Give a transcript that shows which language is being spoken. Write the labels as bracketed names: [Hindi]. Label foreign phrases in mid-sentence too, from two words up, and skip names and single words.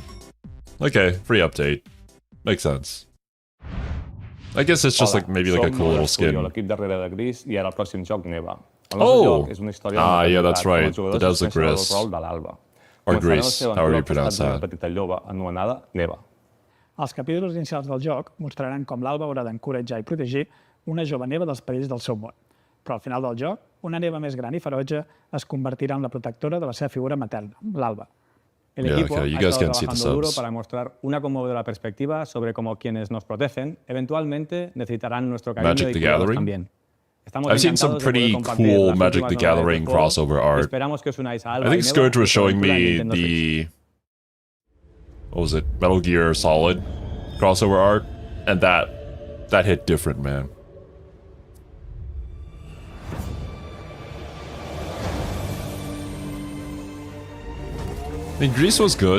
[English] Okay, free update. Makes sense. I guess it's just like maybe like a cool little skin. [Catalan] L'equip darrere de Gris i ara el pròxim joc Neva. [English] Oh! Yeah, that's right. The Desert Gris. Or Gris, however you pronounce that. [Catalan] Petita lloba anomenada Neva. Els capítols inicials del joc mostraran com l'Alba haurà d'encoratjar i protegir una jove neva dels perills del seu món. Però al final del joc, una neva més gran i ferotge es convertirà en la protectora de la seva figura materna, l'Alba. [Spanish] El equipo ha estado trabajando duro para mostrar una conmovedora perspectiva sobre cómo quienes nos protegen eventualmente necesitarán nuestro cariño y cuidados también. [English] I've seen some pretty cool Magic the Gathering crossover art. I think Scourge was showing me the... what was it? Metal Gear Solid crossover art, and that hit different, man. I mean, Grease was good.